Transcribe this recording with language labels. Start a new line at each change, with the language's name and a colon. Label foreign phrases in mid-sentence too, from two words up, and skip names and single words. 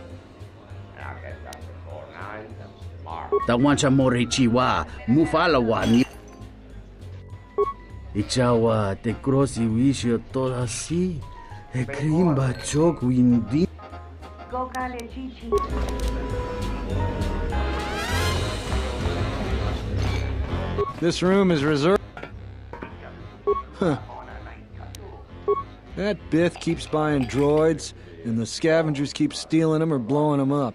English: Tawancha more chiwa mufala wani Ichawa te crossi wisho toda si e krimba chok windi This room is reserved. Huh. That Bith keeps buying droids, and the scavengers keep stealing them or blowing them up.